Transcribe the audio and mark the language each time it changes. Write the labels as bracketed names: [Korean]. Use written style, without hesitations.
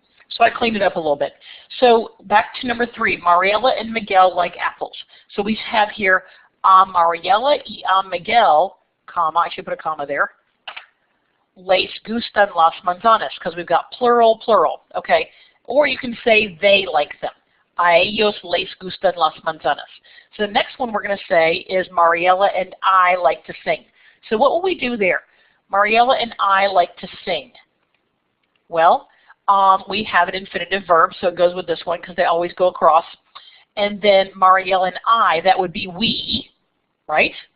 [English] So I cleaned it up a little bit. So back to number 3, Mariella and Miguel like apples. So we have here Mariella y Miguel, comma, I should put a comma there, [Spanish] les gustan las manzanas, [English] because we've got plural, plural, okay? Or you can say they like them. [Spanish] A ellos les gustan las manzanas. [English] So the next one we're going to say is Mariella and I like to sing. So what will we do there? Mariella and I like to sing. Well, we have an infinitive verb, so it goes with this one because they always go across. And then Mariella and I, that would be we, right?